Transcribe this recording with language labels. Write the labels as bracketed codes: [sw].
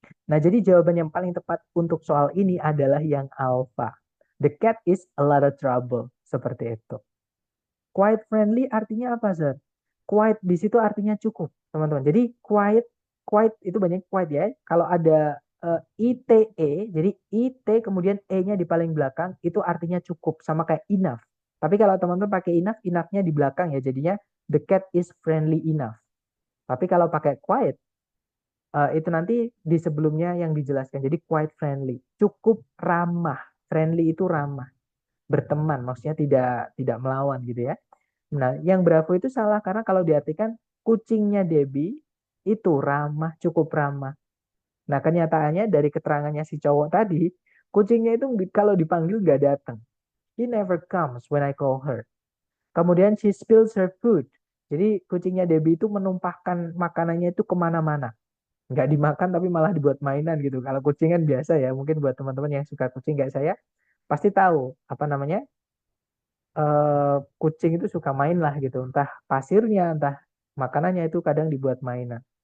[id] Nah, jadi jawaban yang paling tepat untuk soal ini adalah yang alpha. [en] The cat is a lot of trouble. [id] Seperti itu. Quiet friendly artinya apa, Sir? Quiet di situ artinya cukup, teman-teman. Jadi quiet itu banyak quiet ya. Kalau ada ITE, jadi IT kemudian E-nya di paling belakang, itu artinya cukup. Sama kayak enough. Tapi kalau teman-teman pakai enough, enough-nya di belakang ya. Jadinya [en] the cat is friendly enough. [id] Tapi kalau pakai quiet, itu nanti di sebelumnya yang dijelaskan. Jadi quite friendly, cukup ramah. Friendly itu ramah, berteman, maksudnya tidak melawan gitu ya. Nah, yang Bravo itu salah karena kalau diartikan kucingnya Debbie itu ramah, cukup ramah. Nah, kenyataannya dari keterangannya si cowok tadi, kucingnya itu kalau dipanggil nggak datang. [en] He never comes when I call her. [id] Kemudian [en] she spills her food. [id] Jadi kucingnya Debbie itu menumpahkan makanannya itu kemana-mana, nggak dimakan tapi malah dibuat mainan gitu. Kalau kucing kan biasa ya, mungkin buat teman-teman yang suka kucing kayak saya pasti tahu apa namanya kucing itu suka main lah gitu, entah pasirnya, entah makanannya itu kadang dibuat mainan.